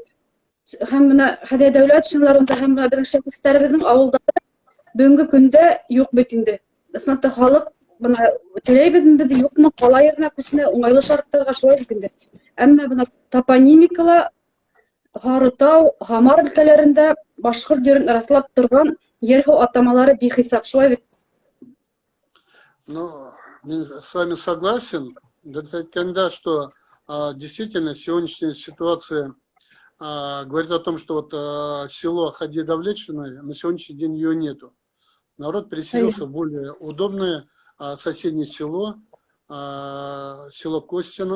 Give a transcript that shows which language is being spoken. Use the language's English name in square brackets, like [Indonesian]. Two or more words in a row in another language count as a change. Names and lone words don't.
[Bashkir] Һәм менә Хәдия Дәүләтшинларның һәм менә безнең шәхесләребезнең авылдары бүгенге көндә юк бит инде. Ысынлап халык бына теләйбезме без юкмы, кала еренә күсенә уңайлы шарттарга шулай инде. Әмма бына топонимикала Харытау, Хамар өлкәләрендә башкорт йөрен раслап торган ер-ху атамалары бихисап шулай бит. [Russian] Ну, я с вами согласен. Когда что действительно сегодняшняя ситуация говорит о том, что вот село Хадия Давлетшина, на сегодняшний день ее нету. Народ переселился в более удобное соседнее село, село Костино.